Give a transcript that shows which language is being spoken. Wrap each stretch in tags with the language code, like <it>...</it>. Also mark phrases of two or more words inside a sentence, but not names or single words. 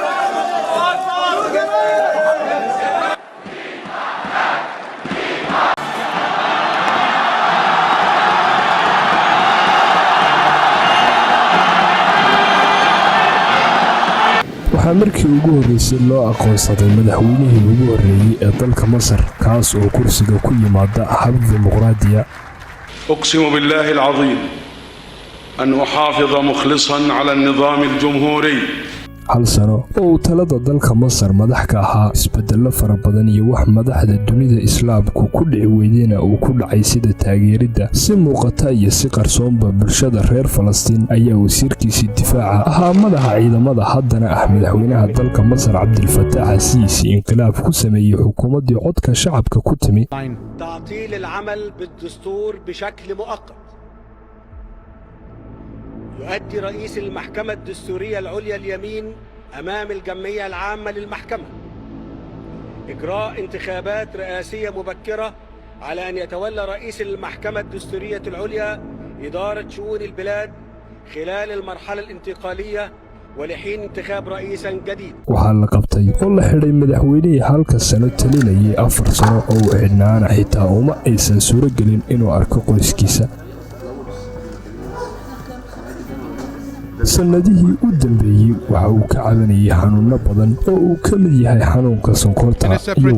<so>waxaa markii ugu horreysay loo aqoonsaday madaxweynihii ugu horreeyay ee dalka Masar, kaas oo kursiga ku yimaada hab dimuqraadiya.</so> <ar>أقسم بالله العظيم أن أحافظ مخلصا على النظام الجمهوري.</ar> <so>hal sano oo uu talada dalka Masar madax ka ahaa isbeddello fara badan iyo wax madaxda dunida islaamku ku dhici weydeen uu ku dhacay sida taageeridda si muuqata iyo si qarsoonba bulshada reer Falastiin ayaa wasiirkiisa difaaca ahaa madaxa ciidamada haddana ah madaxweynaha dalka Masar Abdel Fattah al-Sisi inqilaab ku sameeyay xukuumaddii codka shacabka ku timi</so> <ar>تعطيل العمل بالدستور بشكل مؤقت. يؤدي رئيس المحكمة الدستورية العليا اليمين أمام الجمعية العامة للمحكمة إجراء انتخابات رئاسية مبكرة على أن يتولى رئيس المحكمة الدستورية العليا إدارة شؤون البلاد خلال المرحلة الانتقالية ولحين انتخاب رئيس جديد.</ar> <so>waxaa la qabtay oo la xidhay madaxweynihii halka sano talinayay 4 sano oo uu xidhnaana xitaa uma aysan suuro gelin inuu arko qoyskiisa. sanadihii u dambeeyay waxa uu ka cabanayay xanuuno badan oo uu ka mid yahay xanuunka sonkorta iyo</so>